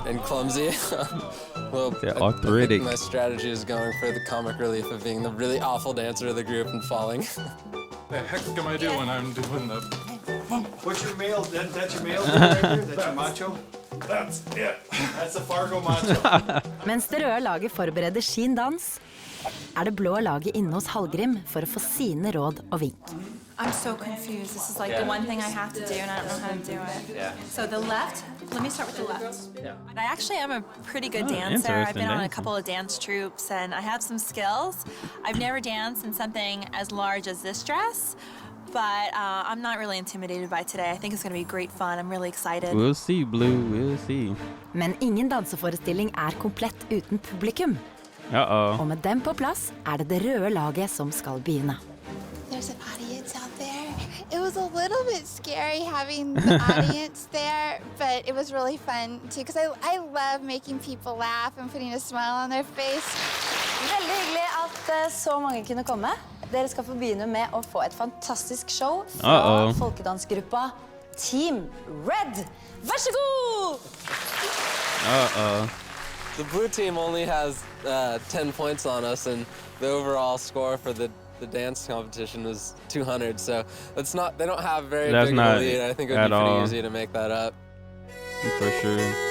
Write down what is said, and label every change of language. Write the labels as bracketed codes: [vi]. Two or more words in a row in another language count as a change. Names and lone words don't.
[en] And clumsy. Well, arthritic. I think my strategy is going for the comic relief of being the really awful dancer of the group and falling. The heck am I doing when I'm doing the... What's your male? That's your male right there? That's your macho? That's it. That's a Fargo macho. [no] Mens det røde laget forbereder sin dans, det blå laget inne hos Hallgrim for å få sine råd og vink. [en] I'm so confused. This is like the one thing I have to do and I don't know how to do it. Yeah. So the left, let me start with the left. Yeah. I actually am a pretty good dancer. I've been on a couple of dance troupes and I have some skills. I've never danced in something as large as this dress, but I'm not really intimidated by today. I think it's going to be great fun. I'm really excited. We'll see, Blue. We'll see. [no] Men ingen danseforestilling komplett uten publikum. Og med dem på plass det røde laget som skal begynne. [en] There's an audience out there. It was a little bit scary having the audience there, but it was really fun too because I love making people laugh and putting a smile on their face. [no] Veldig hyggelig at så mange kunne komme. Dere skal få begynne med å få et fantastisk show fra folkedansgruppa Team Red. Vær så god! [en] The blue team only has 10 points on us, and the overall score for the dance competition was 200. So it's not. They don't have very big of a lead. I think it would be pretty easy to make that up. For sure.